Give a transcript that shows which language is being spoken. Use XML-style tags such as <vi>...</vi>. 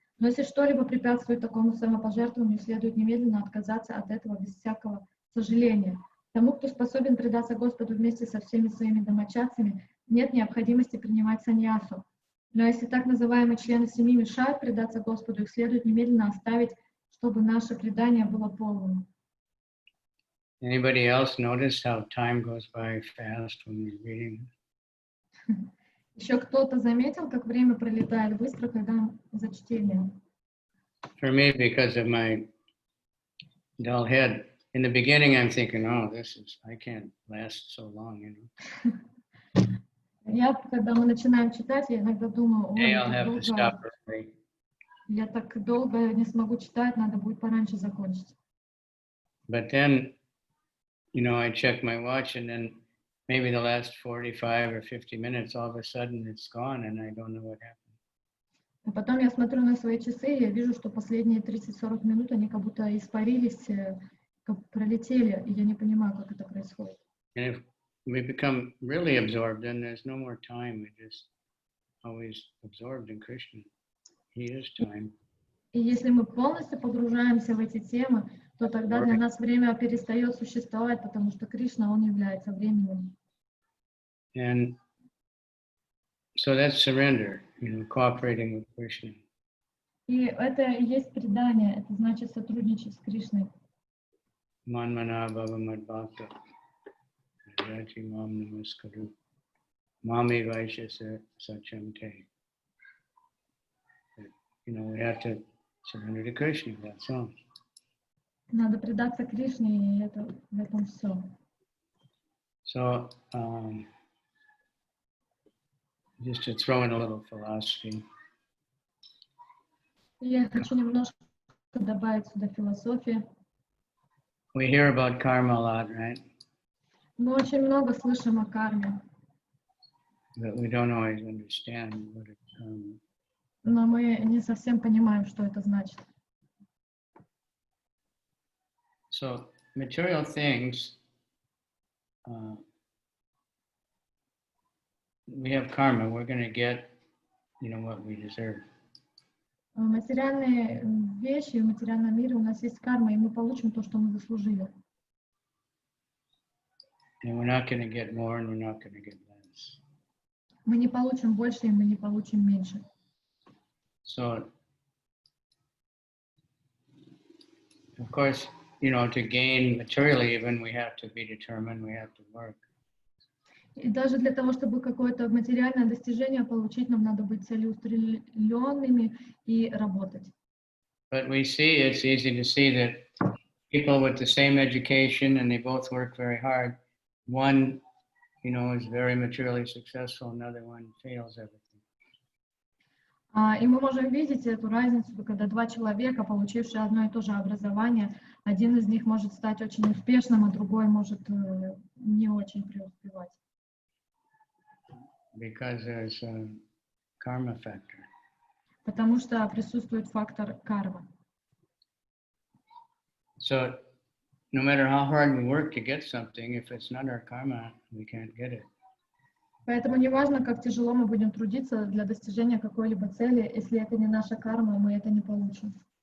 <ru>Но если что-либо препятствует такому самопожертвованию, следует немедленно отказаться от этого без всякого сожаления. Тому, кто способен предаться Господу вместе со всеми своими домочадцами, нет необходимости принимать саньясу. Но если так называемые члены семьи мешают предаться Господу, их следует немедленно оставить, чтобы наше предание было полным.</ru> <en>Anybody else notice how time goes by fast when we're reading?</en> <ru>Еще кто-то заметил, как время пролетает быстро, когда за чтением?</ru> <en>For me, because of my dull head, in the beginning I'm thinking, oh, I can't last so long,</en> <ru>Когда мы начинаем читать, я иногда думаю, я так долго не смогу читать, надо будет пораньше закончить.</ru> <en>But then, I check my watch and then maybe the last 45 or 50 minutes, all of a sudden it's gone and I don't know what happened.</en> <ru>А потом я смотрю на свои часы, и я вижу, что последние 30-40 минут, они как будто испарились, как пролетели, и я не понимаю, как это происходит.</ru> <en>And if we become really absorbed, then there's no more time. We're just always absorbed in Krishna. He is time.</en> <ru>И если мы полностью погружаемся в эти темы, то тогда для нас время перестает существовать, потому что Кришна, Он является временем.</ru> <en>And so that's surrender, cooperating with Krishna.</en> <ru>И это и есть предание, это значит сотрудничать с Кришной.</ru> <sa>Manmana bhava madbhakta, raji mam namaskaru, mami vaishya sacham te.</sa> <en>We have to surrender to Krishna, that's all.</en> <ru>Надо предаться Кришне, и в этом все.</ru> <en>So, just to throw in a little philosophy.</en> <ru>Я хочу немножко добавить сюда философии.</ru> <en>We hear about karma a lot, right?</en> <ru>Мы очень много слышим о карме.</ru> <en>But we don't always understand what it</en> <ru>Но мы не совсем понимаем, что это значит.</ru> <en>So, material things, we have karma, we're going to get, what we deserve.</en> <ru>Материальные вещи, в материальном мире у нас есть карма, и мы получим то, что мы заслужили.</ru> <en>And we're not going to get more, and we're not going to get less.</en> <ru>Мы не получим больше, и мы не получим меньше.</ru> <en>So, of course, to gain materially even, we have to be determined, we have to work.</en> <ru>И даже для того, чтобы какое-то материальное достижение получить, нам надо быть целеустремленными и работать.</ru> <en>But it's easy to see that people with the same education and they both work very hard, one, is very materially successful, another one fails everything.</en> <ru>И мы можем видеть эту разницу, когда два человека, получившие одно и то же образование, один из них может стать очень успешным, а другой может не очень преуспевать.</ru> <en>Because there's a karma factor.</en> <ru>Потому что присутствует фактор кармы.</ru> <en>So no matter how hard we work to get something, if it's not our karma, we can't get it.</en> <ru>Поэтому неважно, как тяжело мы будем трудиться для достижения какой-либо цели, если это не наша карма, мы это не получим.</ru>